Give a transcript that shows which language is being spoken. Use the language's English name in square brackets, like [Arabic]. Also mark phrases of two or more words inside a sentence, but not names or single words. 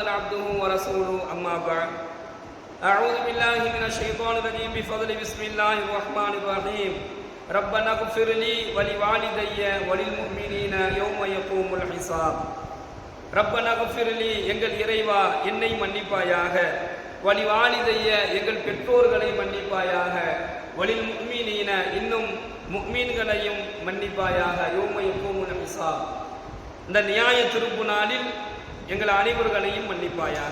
[Arabic] عبده ورسوله أما بعد أعوذ بالله من الشيطان الرجيم بفضل بسم الله الرحمن الرحيم ربنا اغفر لي ولوالدي وللمؤمنين يوم يقوم الحساب ربنا اغفر لي [Tamil] எங்கள் இறைவா என்னை மன்னிப்பாயாக, [Arabic] வலிவாலிதைய [Tamil] எங்கள் பெற்றோர்களை மன்னிப்பாயாக, [Arabic] وللمؤمنين [Tamil] இன்னும் முஃமின்களையும் மன்னிப்பாயாக, [Arabic] يوم يقوم الحساب [Tamil] இந்த நியாய திருப்பு நாளில் எங்கள் அனைவர்களையும் மன்னிப்பாயாக.